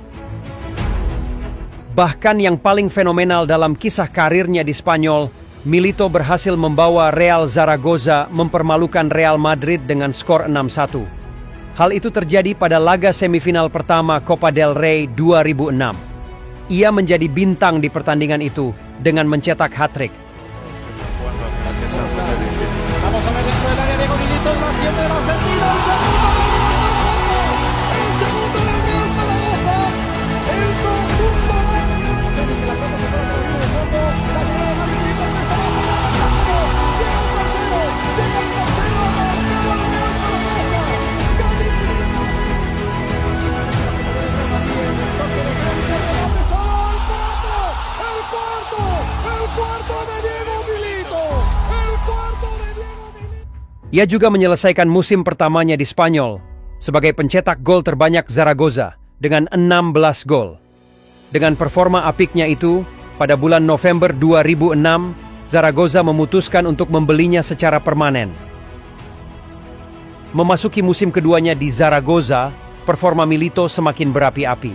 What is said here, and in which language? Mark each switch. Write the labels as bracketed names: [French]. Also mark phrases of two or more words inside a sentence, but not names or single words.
[Indonesian] Bahkan yang paling fenomenal dalam kisah karirnya di Spanyol, Milito berhasil membawa Real Zaragoza mempermalukan Real Madrid dengan skor 6-1. Hal itu terjadi pada laga semifinal pertama Copa del Rey 2006. Ia menjadi bintang di pertandingan itu dengan mencetak hat-trick. [Spanish] Vamos a ver dentro del área Diego Milito, el ración del argentino, el segundo del Real Zaragoza, el conjunto blanco, que la pelota se pone por el medio del fondo, la llegada de Milito, que está bajo, llega el tercero, a marcar al Real Zaragoza, el cuarto de Diego Milito, el cuarto de Diego Milito. [Indonesian] Ia juga menyelesaikan musim pertamanya di Spanyol sebagai pencetak gol terbanyak Zaragoza dengan 16 gol. Dengan performa apiknya itu, pada bulan November 2006, Zaragoza memutuskan untuk membelinya secara permanen. Memasuki musim keduanya di Zaragoza, performa Milito semakin berapi-api.